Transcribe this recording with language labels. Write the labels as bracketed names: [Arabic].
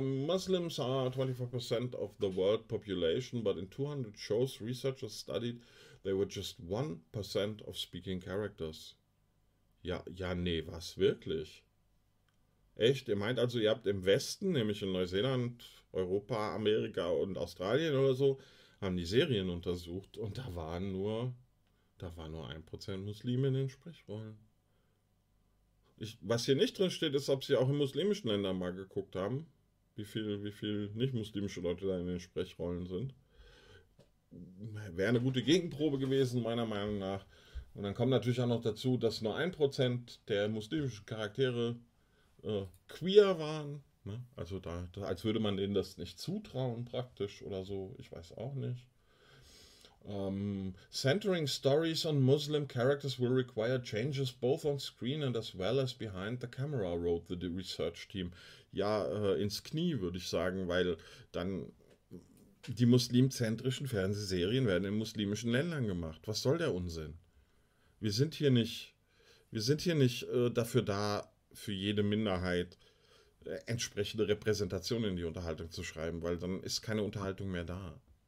[English] Muslims are 24% of the world population, but in 200 shows researchers studied, they were just 1% of speaking characters. [German] Ja, nee, was? Wirklich? Echt? Ihr meint also, ihr habt im Westen, nämlich in Neuseeland, Europa, Amerika und Australien oder so, haben die Serien untersucht und da war nur 1% Muslime in den Sprechrollen. Was hier nicht drin steht, ist, ob sie auch in muslimischen Ländern mal geguckt haben, wie viel nicht-muslimische Leute da in den Sprechrollen sind. Wäre eine gute Gegenprobe gewesen, meiner Meinung nach. Und dann kommt natürlich auch noch dazu, dass nur 1% der muslimischen Charaktere queer waren. Also da, als würde man denen das nicht zutrauen praktisch oder so, ich weiß auch nicht. [English] Centering stories on Muslim characters will require changes both on screen and as well as behind the camera, wrote the research team. [German] Ja, ins Knie würde ich sagen, weil dann die muslimzentrischen Fernsehserien werden in muslimischen Ländern gemacht. Was soll der Unsinn? Wir sind hier nicht dafür da, für jede Minderheit entsprechende Repräsentation in die Unterhaltung zu schreiben, weil dann ist keine Unterhaltung mehr da.